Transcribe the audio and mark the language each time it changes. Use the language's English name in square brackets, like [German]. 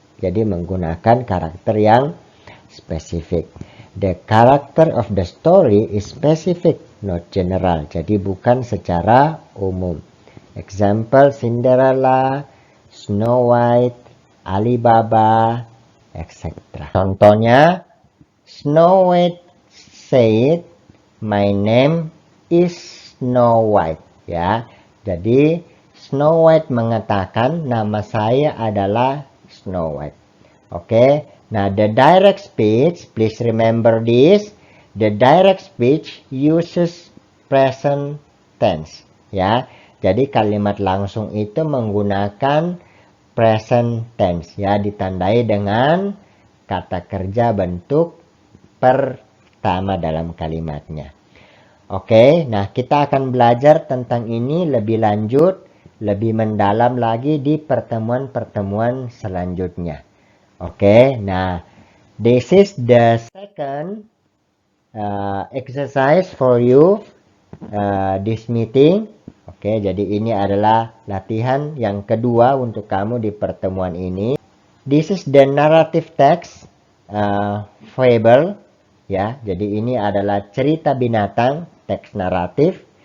[Indonesian] Jadi menggunakan karakter yang spesifik. [English] The character of the story is specific, not general. [Indonesian] Jadi bukan secara umum. Example, Cinderella, Snow White, Alibaba, etc. [English] Contohnya, Snow White said, my name is Snow White. [Indonesian] Ya, jadi Snow White mengatakan nama saya adalah Snow White. Oke. [English] Nah, the direct speech, please remember this. The direct speech uses present tense, ya. [Indonesian] Jadi kalimat langsung itu menggunakan present tense, ya, ditandai dengan kata kerja bentuk pertama dalam kalimatnya. Oke, nah kita akan belajar tentang ini lebih lanjut, lebih mendalam lagi di pertemuan-pertemuan selanjutnya. [English] Oke, nah this is the second exercise for you this meeting. [Indonesian] Oke, jadi ini adalah latihan yang kedua untuk kamu di pertemuan ini. [English] This is the narrative text fable, ya. [Indonesian] Jadi ini adalah cerita binatang, teks naratif.